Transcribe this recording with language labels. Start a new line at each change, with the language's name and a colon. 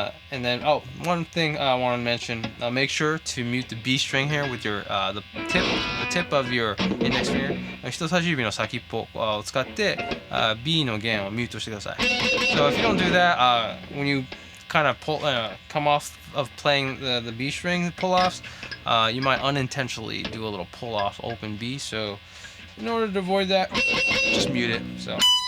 English: And then one thing I want to mention, make sure to mute the B string here with your the tip of your index finger.
Japanese: 人差し指の先っぽを使って B の弦をミュートしてください。
English: So if you don't do that, when you kind of come off of playing the B string pull-offs, you might unintentionally do a little pull-off open B. So in order to avoid that, just mute it. So.